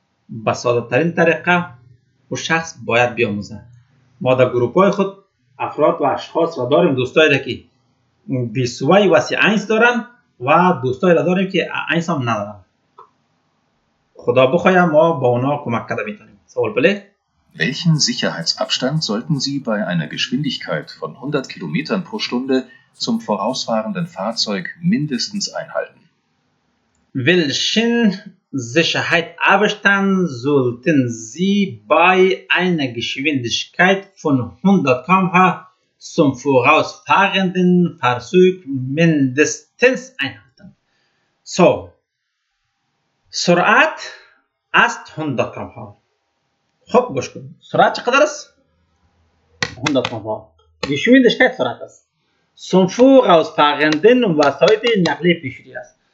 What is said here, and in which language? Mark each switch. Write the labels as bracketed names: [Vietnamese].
[Persian] به ساده ترین طریقه و شخص باید بیاموزه. ما در گروپ های خود افراد و اشخاص را داریم، دوستایی را که بیسوی و سی اینس دارن و دوستایی را داریم که اینس هم ندارن. خدا بخواهد ما با اونا کمک کرده میتونیم. سوال بله؟ [German] Welchen Sicherheitsabstand sollten Sie bei einer Geschwindigkeit von 100 Kilometern pro Stunde zum vorausfahrenden Fahrzeug mindestens einhalten? Welchen Sicherheitsabstand sollten Sie bei einer Geschwindigkeit von 100 km/h zum vorausfahrenden Fahrzeug mindestens einhalten? [Persian] So, سرعت است 100 km/h. خب گوش کن. سرعت چقدر است؟ 100 km/h. Geschwindigkeit سرعت است. [German] Zum vorausfahrenden [Persian] وسایط نقلیه پیشروی است.